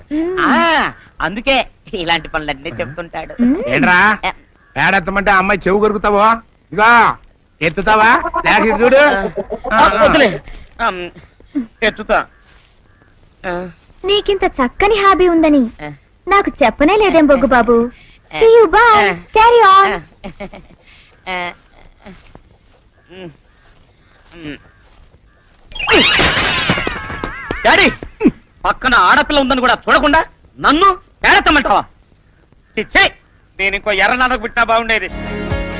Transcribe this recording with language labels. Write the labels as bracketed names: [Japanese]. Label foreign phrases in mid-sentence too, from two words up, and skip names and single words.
[Telugu] ఆ, అందుకే ఇలాంటి పనులన్నీ చెప్తుంటాడు. ఏంట్రా పేడెత్తమంటే అమ్మాయి చెవు కొరుకుతావో? ఇగా ఎత్తుతావా? లేక ఇటు చూడు. వద్దులే, ఎత్తుతా. నీకింత చక్కని హాబీ ఉందని నాకు చెప్పనే లేదేం బొగ్గు బాబు. [English] See you, bye. Carry on. [Telugu] డాడీ, పక్కన ఆడపిల్ల ఉందని కూడా చూడకుండా నన్ను పేడెత్తమంటావా? చిచ్చే, నేను ఇంకో ఎర్ర నాన్నకు పుట్టినా బాగుండేది.